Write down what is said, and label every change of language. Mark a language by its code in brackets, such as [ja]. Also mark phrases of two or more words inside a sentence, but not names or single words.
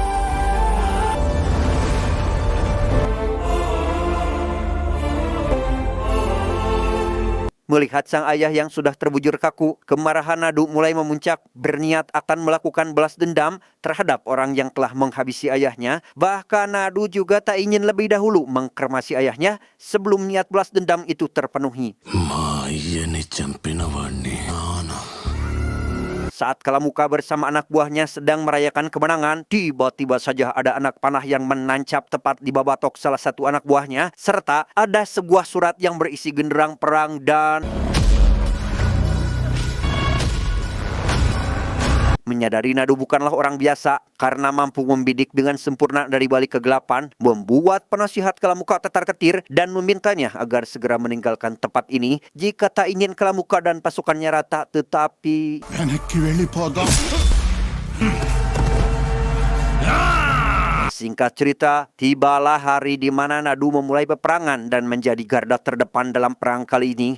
[id] melihat sang ayah yang sudah terbujur kaku, kemarahan Nadu mulai memuncak, berniat akan melakukan balas dendam terhadap orang yang telah menghabisi ayahnya. Bahkan Nadu juga tak ingin lebih dahulu mengkremasi ayahnya sebelum niat balas dendam itu terpenuhi. [te] మా అయ్యని చంపిన వాణ్ణి నాన్న [id] Saat Kalamuka bersama anak buahnya sedang merayakan kemenangan, tiba-tiba saja ada anak panah yang menancap tepat di babatok salah satu anak buahnya, serta ada sebuah surat yang berisi genderang perang dan menyadari Nadu bukanlah orang biasa karena mampu membidik dengan sempurna dari balik kegelapan, membuat penasihat Kalamuka tetar-ketir dan memintanya agar segera meninggalkan tempat ini jika tak ingin Kalamuka dan pasukannya rata. Tetapi [te] వెనక్కి వెళ్ళిపోదాం. [id] singkat cerita, tibalah hari di mana Nadu memulai peperangan dan menjadi garda terdepan dalam perang kali ini.